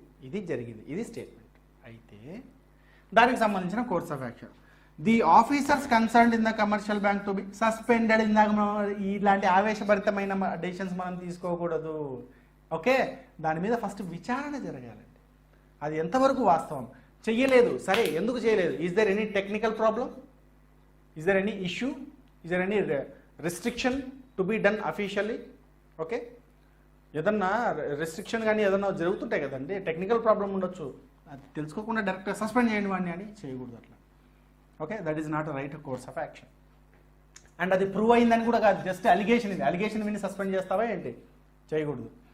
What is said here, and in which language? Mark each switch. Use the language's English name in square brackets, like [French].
[Telugu] ఇది జరిగింది, ఇది స్టేట్మెంట్. అయితే దానికి సంబంధించిన course of action, [English] The officers concerned in the commercial bank to be suspended. [Telugu] ఇందాక ఇలాంటి ఆవేశభరితమైన డెసిషన్స్ మనం తీసుకోకూడదు. ఓకే, దాని మీద ఫస్ట్ విచారణ జరగాలండి, అది ఎంతవరకు వాస్తవం. చెయ్యలేదు, సరే ఎందుకు చేయలేదు? [English] Is there any technical problem? Is there any issue? Is there any restriction to be done officially? [Telugu] Okay, ఏదన్నా రెస్ట్రిక్షన్ కానీ ఏదన్నా జరుగుతుంటాయి కదండి, టెక్నికల్ ప్రాబ్లం ఉండొచ్చు, అది తెలుసుకోకుండా డైరెక్ట్గా సస్పెండ్ చేయండి వాడిని అని చేయకూడదు అట్లా. Okay, [English] That is not right course of action. [Telugu] And అది ప్రూవ్ అయిందని కూడా కాదు, జస్ట్ అలిగేషన్, ఇది అలిగేషన్ విని సస్పెండ్ చేస్తావా ఏంటి, చేయకూడదు.